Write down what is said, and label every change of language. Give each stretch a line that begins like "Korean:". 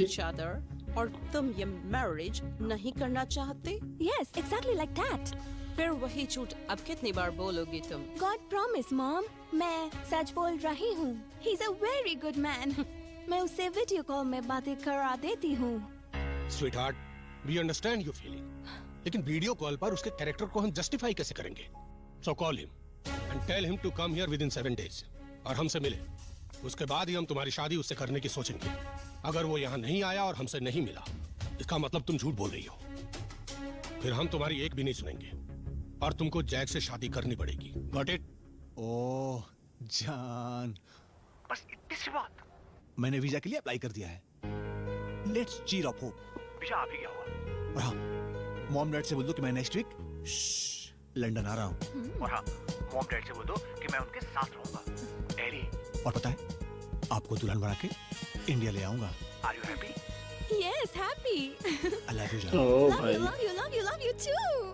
English: each other,
Hindi: और तुम ये मैरिज नहीं करना चाहते?
English: Yes, exactly like that.
Hindi: फिर वही झूठ अब कितनी बार बोलोगी तुम?
English: God promise, mom.
Hindi: मैं सच बोल रही हूँ।
English: He's a very good man.
Hindi: मैं उससे वीडियो कॉल में बातें करा देती हूँ।
English: Sweetheart, we understand your feeling.
Hindi: लेकिन वीडियो कॉल पर उसके कैरेक्टर को हम जस्टिफाई कैसे करेंगे?
English: So call him and tell him to come here within 7 days
Hindi: और हमसे मिले। उसके बाद ही हम तुम्हारी शादी उससे करने की सोचेंगे। अगर वो यहाँ नहीं आया और हमसे नहीं मिला, इसका मतलब तुम झूठ बोल रही हो। फिर हम तुम्हारी एक भी नहीं सुनेंगे और तुमको जैक से शादी करनी पड़ेगी।
English: Got it?
Hindi: ओह जान, बस इतनी सी बात। मैंने वीजा के लिए अप्लाई कर दिया है।
English: Let's cheer up hope.
Hindi: वीजा आ भी गया होगा। और हाँ, मॉम डैड से बोल दो कि मैं नेक्स्ट वीक लंदन आ रहा हूँ। और हाँ, मॉम डैड से बोल दो कि मैं उनके साथ रहूंगा। एली, और पता है, आपको दुल्हन बना के इंडिया ले आऊंगा।
English: Are you happy? Yes, happy. I love you जान। ओ Love
Hindi: भाई।
English: you, love you, love you, love you too.